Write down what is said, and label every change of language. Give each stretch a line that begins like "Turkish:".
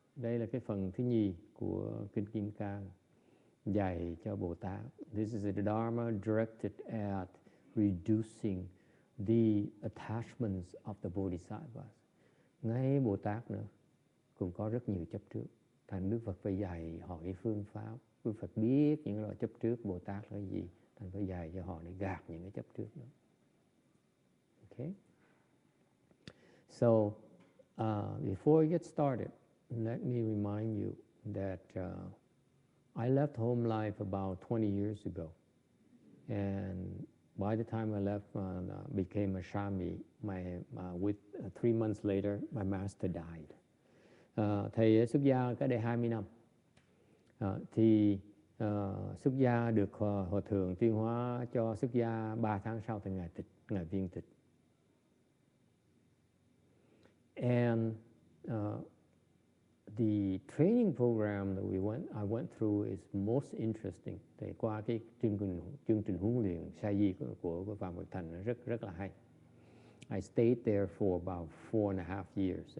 Vietnamese: Đây là cái phần thứ nhì của Kinh Kim Cang dạy cho Bồ Tát.
English: This is the Dharma directed at reducing the attachments of the Bodhisattvas.
Vietnamese: Ngay Bồ Tát nữa cũng có rất nhiều chấp trước. Thành Đức Phật phải dạy họ cái phương pháp. Đức Phật biết những loại chấp trước Bồ Tát là gì, Thành phải dạy cho họ để gạt những cái chấp trước đó.
English: Okay? So, before we get started, let me remind you that I left home life about 20 years ago. And by the time I left, became a Shami, with 3 months later, my master died.
Vietnamese: Thầy xuất gia cách đây 20 năm. Thì xuất gia được Hòa Thượng tuyên hóa cho xuất gia 3 tháng sau thì Ngài viên tịch.
English: And the training program that I went through is most interesting.
Vietnamese: Thì qua cái chương trình huấn luyện sa di của Phạm Bạch Thành nó rất là hay.
English: I stayed there for about 4.5 years.